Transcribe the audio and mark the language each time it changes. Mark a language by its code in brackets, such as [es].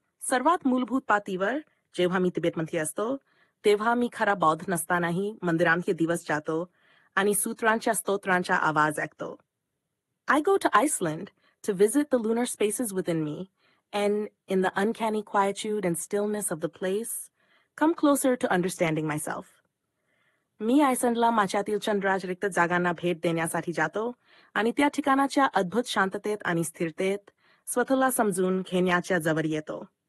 [mr] सर्वात मूलभूत पातळीवर जेव्हा मी तिबेटमध्ये असतो, तेव्हा मी खरा बौद्ध नसतानाही मंदिरांचे दिवस जातो आणि सूत्रांच्या स्तोत्रांचा आवाज ऐकतो. [en] I go to Iceland to visit the lunar spaces within me, and in the uncanny quietude and stillness of the place, come closer to understanding myself. [mr] मी आयसलंडला माझ्यातील चंद्राज रिक्त जागांना भेट देण्यासाठी जातो आणि त्या ठिकाणाच्या अद्भुत शांततेत आणि स्थिरतेत स्वतःला समजून घेण्याच्या जवळ येतो.